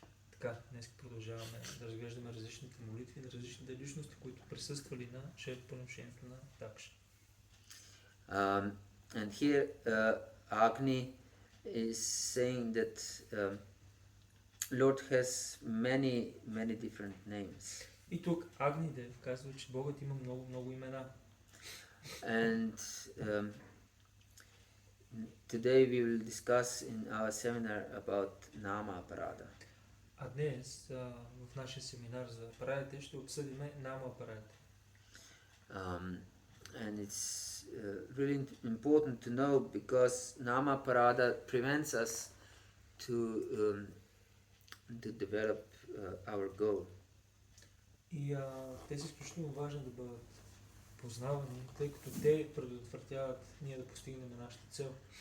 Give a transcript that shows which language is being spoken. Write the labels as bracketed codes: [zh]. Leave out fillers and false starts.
[bg] Така, днес продължаваме да разглеждаме различните молитви на различните личности, които присъствали на жертвоприношението на Дакша. [en] And here Agni is saying that Lord has many different names. [bg] И тук Агнидев казва, че Богът има много имена. [en] And today we will discuss in our seminar about Nama Aparadha. [bg] А днес в нашия семинар за апарадите ще обсъдим Нама апарадите. [en] And it's really important to know because Nama Aparadha prevents us to develop our goal. [bg] И те са изключително важни да бъдат познавани, тъй като те предотвратяват ние да постигнем нашата цел.